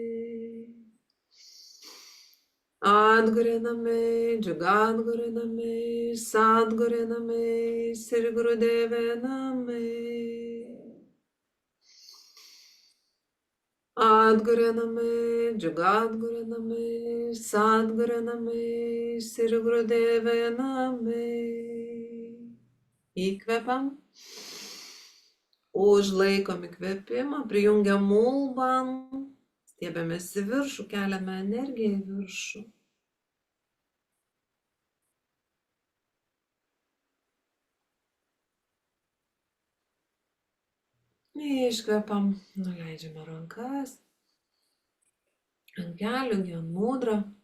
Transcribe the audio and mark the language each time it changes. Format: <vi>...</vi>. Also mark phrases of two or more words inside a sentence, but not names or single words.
<sa>Adguru Name, Jugadguru Name, Sadguru Name, Sri Gurudeve Name. Adguru Name, Jugadguru Name, Sadguru Name, Sri Gurudeve Name.</sa> <lt>Įkvepiam. Užlaikom įkvėpimą, prijungiam mulbam, stiebiamės į viršų, keliame energiją į viršų. Iškvepiam, nuleidžiame rankas, ant kelių, ant mudrą.</lt>